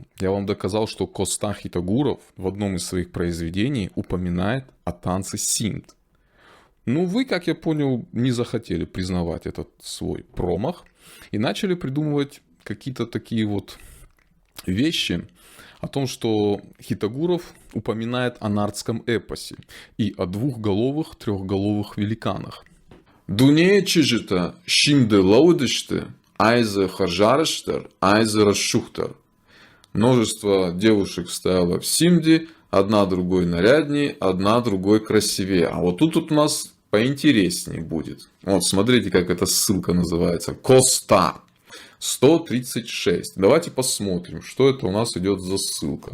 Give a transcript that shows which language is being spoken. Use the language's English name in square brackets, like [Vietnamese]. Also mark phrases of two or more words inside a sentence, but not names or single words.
[Russian] Я вам доказал, что Коста Хитагуров в одном из своих произведений упоминает о танце Симд. Ну, вы, как я понял, не захотели признавать этот свой промах и начали придумывать какие-то такие вот вещи о том, что Хитагуров упоминает о нардском эпосе и о двухголовых, трехголовых великанах. [Ossetic] Дунея чижита, щимде лаудышты, айзе харжарыштар, айзе расшухтар. [Russian] Множество девушек стояло в Симде, одна другой наряднее, одна другой красивее. А вот тут у нас поинтереснее будет. Вот смотрите, как эта ссылка называется. Коста 136. Давайте посмотрим, что это у нас идет за ссылка.